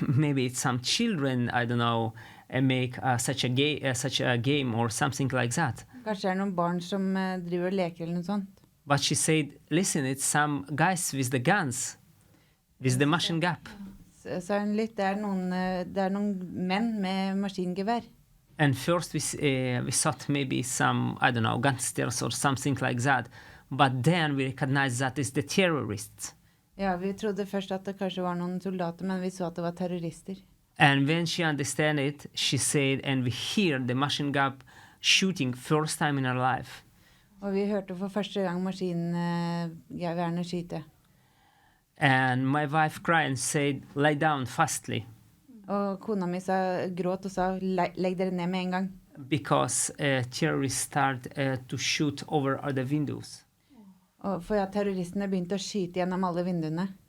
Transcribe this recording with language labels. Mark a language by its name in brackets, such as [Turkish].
[English] Maybe it's some children, I don't know, make such a game or something like that. [Norwegian] Kanskje det er noen barn som driver og leker eller noe sånt. [English] But she said, listen, it's some guys with the guns, with the machine gun. [Norwegian] Så sa hun litt, det er noen menn med maskingevær. [English] And first we thought maybe some, I don't know, gangsters or something like that. But then we recognized that it's the terrorists. [Norwegian] Ja, vi trodde først at det kanskje var noen soldater, men vi så at det var terrorister. [English] And when she understand it, she said, and we hear the machine gun shooting first time in her life. [Norwegian] Og vi hørte for første gang maskingeværene skyte. [English] And my wife cried and said, lay down fastly. [Norwegian] Og kona mi gråt og sa, legg dere ned med en gang. [English] Because terrorists start to shoot over the windows. [Norwegian] Og for at terroristene begynte å skyte gjennom alle vinduene.